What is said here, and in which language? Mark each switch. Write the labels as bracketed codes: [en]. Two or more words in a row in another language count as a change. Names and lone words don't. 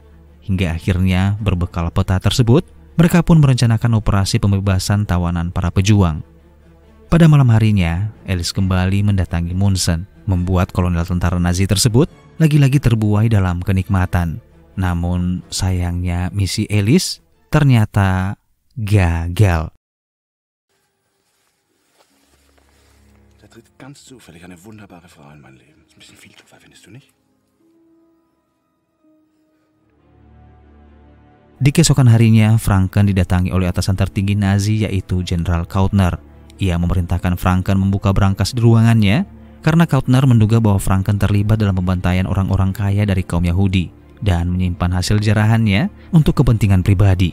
[id] Hingga akhirnya berbekal peta tersebut, mereka pun merencanakan operasi pembebasan tawanan para pejuang. Pada malam harinya, Alice kembali mendatangi Munson, membuat kolonel tentara Nazi tersebut lagi-lagi terbuai dalam kenikmatan. Namun sayangnya misi Alice ternyata gagal. [de] Da tritt ganz zufällig eine wunderbare Frau in mein Leben. Ist ein bisschen viel Zufall, findest du nicht? [id] Di keesokan harinya, Franken didatangi oleh atasan tertinggi Nazi yaitu Jenderal Kauttner. Ia memerintahkan Franken membuka brankas di ruangannya karena Kauttner menduga bahwa Franken terlibat dalam pembantaian orang-orang kaya dari kaum Yahudi dan menyimpan hasil jarahannya untuk kepentingan pribadi.